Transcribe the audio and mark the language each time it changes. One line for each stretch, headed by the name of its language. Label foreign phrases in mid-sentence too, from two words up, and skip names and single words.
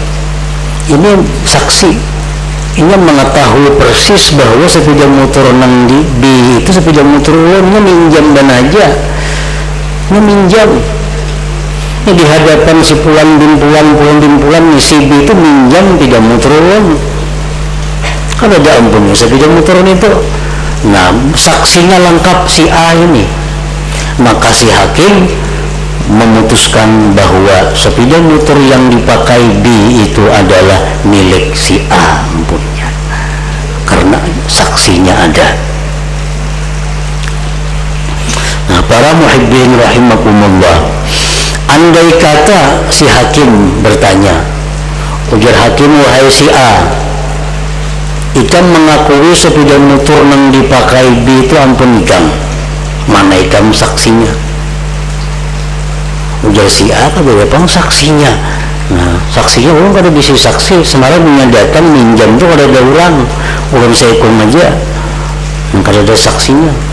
Indonesian: Ini saksi, ini mengetahui persis bahwa sepeda motor nang di B itu sepeda motor ulunnya minjam dan aja, ini minjam. Ini di hadapan si Pulan bin Pulan, si B itu minjam sepeda motor ulun. Kan ada ampunnya sepeda motor itu. Nah, saksinya lengkap si A ini. Maka si hakim memutuskan bahwa sepeda motor yang dipakai B itu adalah milik si A ampunnya, karena saksinya ada. Nah, para
Arabic: muhibbin rahimakumullah,
Indonesian: andai kata si hakim bertanya, ujar hakim, wahai si A, ikan mengakui sepeda motor yang dipakai B itu ampun ikan, mana ikan saksinya?
Banjar: Ujar si A, kada ada saksinya.
Indonesian: Nah, saksinya orang kada bisa saksi, semalam menyatakan minjam itu kada ada orang saya ikut aja, kada ada saksinya.